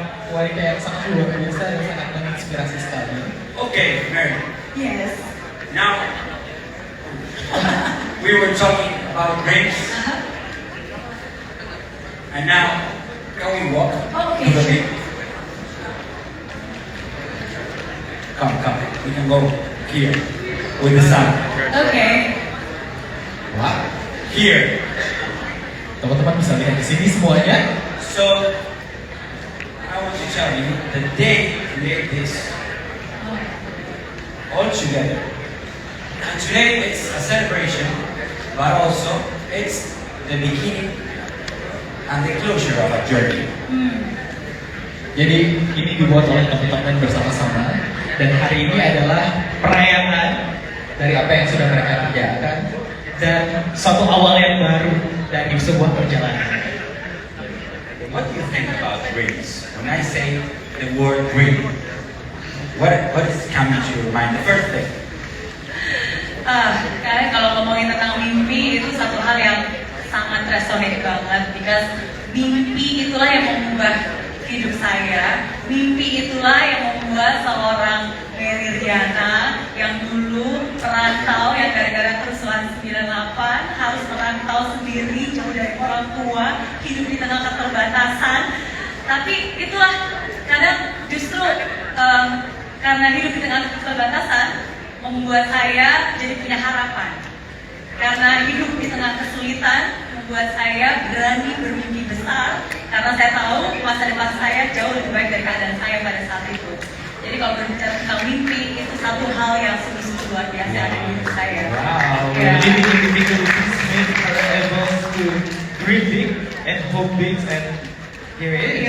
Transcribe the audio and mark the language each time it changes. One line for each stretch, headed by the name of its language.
Indonesian: Wanita yang sangat luar biasa dan sangat menginspirasi sekali.
English: Okay, Mary. Yes. Now, we were talking about dreams, and now, can we walk Oh, to the okay. beach? Come. We can go here with the sun. Okay. Wah, Here.
Indonesian: teman-teman bisa lihat di sini semuanya.
English: So, I want to tell you the day we made this all together. And today it's a celebration, but also it's the beginning and the closure of a journey.
Indonesian: Jadi ini dibuat oleh teman-teman bersama-sama dan hari ini adalah perayaan dari apa yang sudah mereka kerjakan dan satu awal yang baru dari sebuah perjalanan.
English: What do you think about dreams? When I say the word dream, what is coming to your mind? The first thing.
Indonesian: Karena kalau ngomongin tentang mimpi itu satu hal yang sangat resonate banget, because mimpi itulah yang mengubah hidup saya. Mimpi itulah yang membuat seorang Mary Riana yang dulu perantau, yang gara-gara kerusuhan 98 harus merantau sendiri jauh dari orang tua, hidup di tengah keterbatasan. Tapi itulah kadang justru karena hidup di tengah keterbatasan membuat saya jadi punya harapan. Karena hidup di tengah kesulitan membuat saya berani bermimpi besar, karena saya tahu masa depan saya jauh lebih baik dari keadaan saya pada saat itu. Jadi kalau berbicara tentang mimpi, itu satu hal yang sungguh-sungguh luar biasa ada di hidup saya. Wow, Ya.
English: living in the big made her able to dream big and hope big, and here it is.